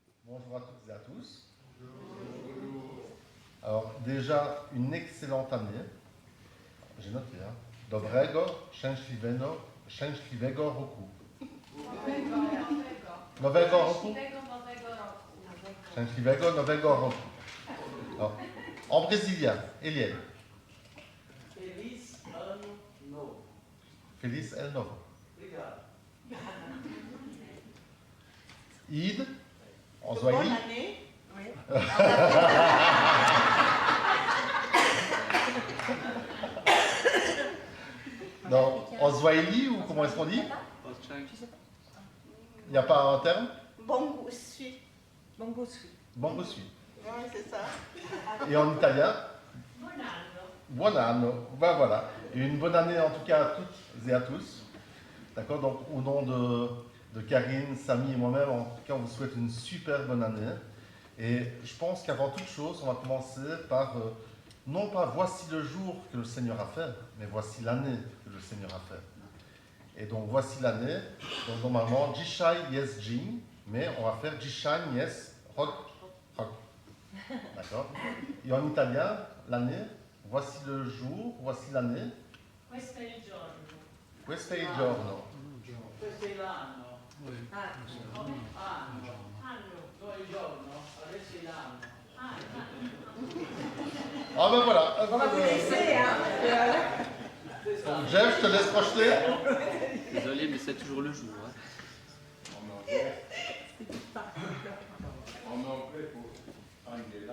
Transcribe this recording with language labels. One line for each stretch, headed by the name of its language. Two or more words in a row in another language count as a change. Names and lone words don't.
French: Bonjour à toutes et à tous. Alors, déjà, une excellente année. J'ai noté, hein.
Polish: Dobrego, szczęśliwego roku. Nowego roku. Szczęśliwego nowego roku.
French: Alors, en brésilien, Eliel.
Portuguese: Feliz Ano Novo. Feliz El Novo. Obrigado.
French: Id, en Swahili. Bonne année. Oui. Non, en Swahili ou comment est-ce qu'on dit? Il n'y a pas un terme? Bon goût suit. Bon reçu. Oui, c'est ça. Et en italien?
Italian: Buon anno.
French: Ben voilà. Et une bonne année en tout cas à toutes et à tous. D'accord? Donc au nom de Karine, Samy et moi-même, en tout cas on vous souhaite une super bonne année. Et je pense qu'avant toute chose, on va commencer par, non pas voici le jour que le Seigneur a fait, mais voici l'année que le Seigneur a fait. Et donc voici l'année. Donc normalement,
Polish: Dzisiaj jest dzień,
French: mais on va faire
Polish: Dzisiaj jest rok.
French: D'accord? Et en italien, l'année, voici le jour, voici l'année.
Italian: Questo è il giorno. Questo è il giorno. Questo è l'anno. Anno. Anno. No, il giorno. Adesso è l'anno.
French: Ah ben voilà. On va vous laisser, hein. Donc Jeff, je te laisse projeter. Désolé, mais c'est toujours le jour. Hein. En anglais pour Angela.